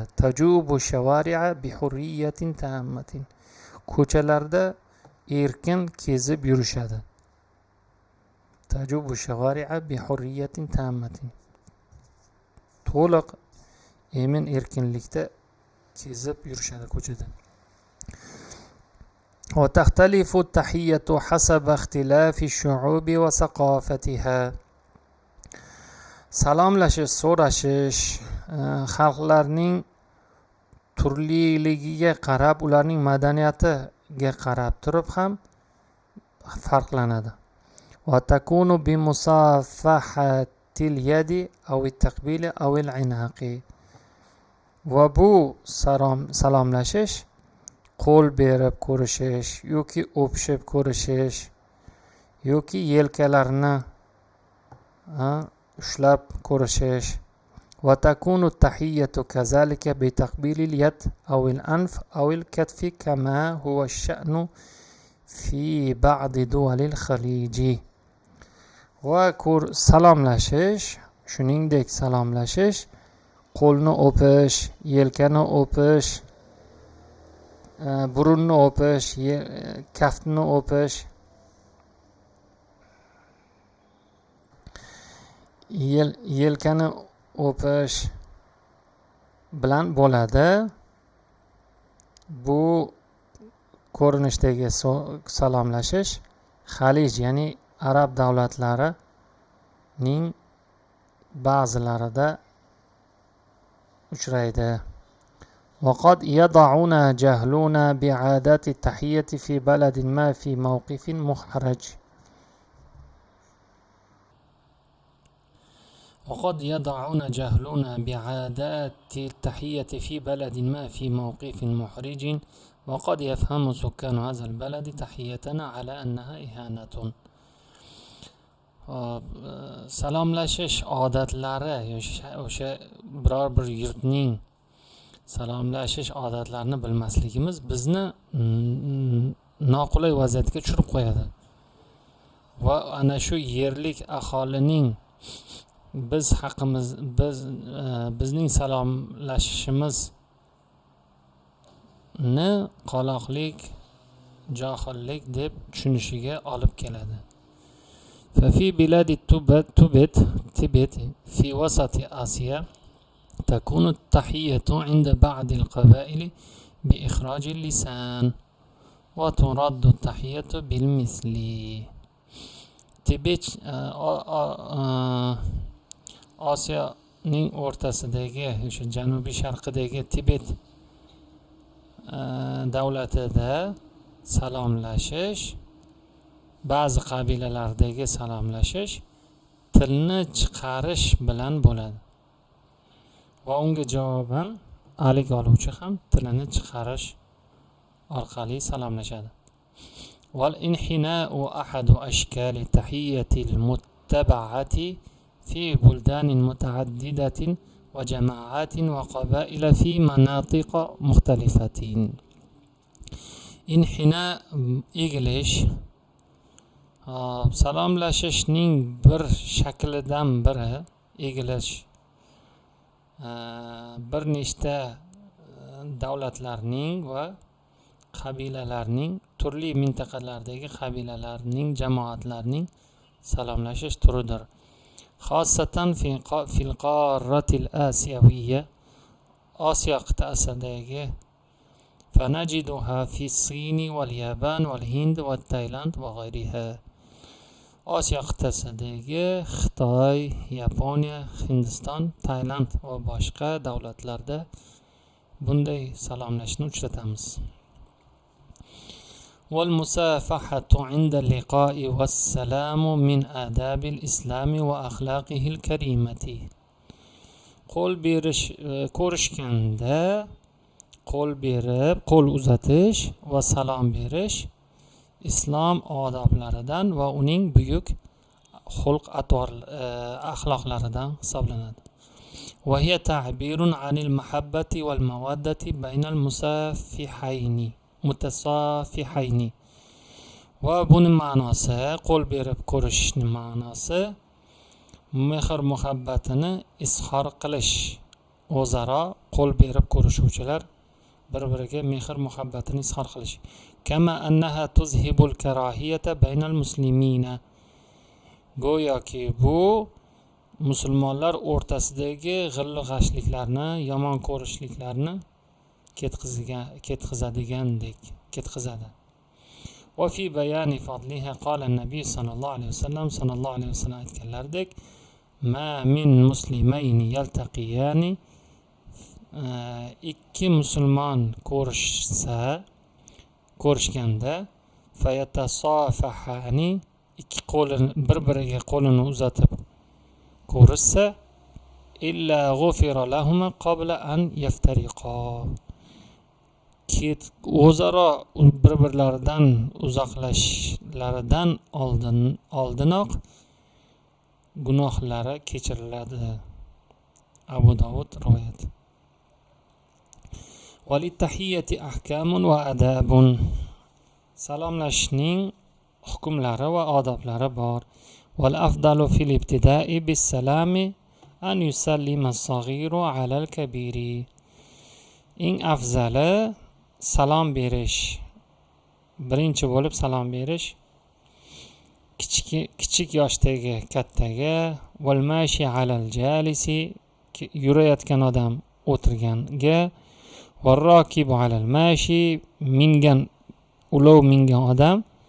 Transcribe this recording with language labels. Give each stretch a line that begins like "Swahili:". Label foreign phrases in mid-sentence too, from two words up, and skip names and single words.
Arabic: تجوب شوارع بحرية تامة.
Uzbek: Ko'chalarda erkin kezib yurishadi.
Arabic: تجوب شوارع بحرية تامة.
Uzbek: To'liq emin erkinlikda kezib yurishadi ko'chada.
Arabic: وتختلف التحية حسب اختلاف الشعوب وثقافتها.
Uzbek: Salomlashish, so'rashish xalqlarning turliligiga qarab, ularning madaniyatiga qarab turib ham farqlanadi.
Arabic: وتكون بمصافحة اليد أو التقبيل أو العناق.
Uzbek: Va bu salomlashish qo'l berib ko'rishish yoki o'pishib ko'rishish yoki yelkalarni ushlab ko'rishish.
Arabic: وتكون التحية كذلك بتقبيل اليد أو الأنف أو الكتف كما هو الشأن في بعض دول الخليج.
Uzbek: Va salomlashish, shuningdek salomlashish, qo'lni o'pish, yelkani o'pish, burunni o'pish, kaftni o'pish yelkani o'pish bilan bo'ladi. Bu ko'rinishdagi salomlashish Xalij, ya'ni arab davlatlarining ba'zilarida uchraydi.
Arabic: وقد يضعون جهلون بعادات التحية في بلد ما في موقف محرج. وقد يضعون جهلون بعادات التحية في بلد ما في موقف محرج وقد يفهم سكان هذا البلد تحيتنا على أنها إهانة.
Uzbek: salomlashish odatlari o'sha biror bir yurtning salomlashish odatlarini bilmasligimiz bizni noqulay vaziyatga tushirib qo'yadi va ana shu yerlik aholining bizning salomlashishimizni qoloqlik, johillik deb tushunishiga olib keladi.
Arabic: ففي بلاد تبت في وسط آسيا تكون التحية عند بعض القبائل بإخراج اللسان وترد التحية بالمثل.
Uzbek: Tibet Osiyoning o'rtasidagi, o'sha janubiy sharqidagi Tibet davlatida salomlashish, ba'zi qabilalardagi salomlashish tilni chiqarish bilan bo'ladi va unga javoban alik oluvchi ham tilini chiqarish orqali salomlashadi.
Arabic: والانحناء أحد أشكال التحية المتبعة في بلدان متعددة وجماعات وقبائل في مناطق مختلفة.
Uzbek: انحناء egilish salomlashishning bir shaklidan biri egilish. Bir nechta davlatlarning va qabilalarning, turli mintaqalardagi qabilalarning, jamoatlarning salomlashish turidir.
Arabic: خاصة في القارة الآسيوية,
Uzbek: Osiyo qit'asidagi
Arabic: فنجدها في الصين واليابان والهند والتايلاند وغيرها.
Uzbek: Osiyo qit'asidagi Xitoy, Yaponiya, Hindiston, Tailand va boshqa davlatlarda bunday salomlashni uchratamiz.
Arabic: والمسافحة عند اللقاء والسلام من آداب الإسلام وأخلاقه الكريمة.
Uzbek: qo'l berish, ko'rishganda qo'l berib, qo'l uzatish va salom berish islom odoblaridan va uning buyuk xulq axloqlaridan hisoblanadi.
Arabic: وهي تعبير عن المحبة والمودة بين المتصافحين.
Uzbek: va buning ma'nosi, qo'l berib ko'rishning ma'nosi mehr muhabbatini izhor qilish. O'zaro qo'l berib ko'rishuvchilar bir-biriga mehr muhabbatini izhor qilish.
Arabic: كما أنها تذهب الكراهية بين المسلمين.
Uzbek: Go'yoki bu musulmonlar o'rtasidagi g'illi-g'ashliklarni, yomon ko'rishliklarni ketkazadi.
Arabic: وفي بيان فضلها قال النبي صلى الله عليه وسلم aytganlaridek: "ما من مسلمين يلتقيان."
Uzbek: Ikki musulmon ko'rishganda fayatasofahani, ikki qo'lini bir-biriga qo'lini uzatib ko'rishsa,
Arabic: إلا غفر لهما قبل أن يفترقا.
Uzbek: O'zaro bir-birlaridan uzoqlashishlaridan oldinoq gunohlari kechiriladi. Abu Dovud rivoyat.
Arabic: وللتحية أحكام وآداب.
Uzbek: Salomlashning hukmlari va odoblari bor.
Arabic: والأفضل في الابتداء بالسلام أن يسلم الصغير على الكبير.
Uzbek: Eng afzali salom berish, birinchi bo'lib salom berish kichik yoshdagi kattaga,
Arabic: والماشي على الجالس,
Uzbek: yurayotgan odam o'tirganga,
Arabic: والراكب على الماشي,
Uzbek: ulov mingan odam,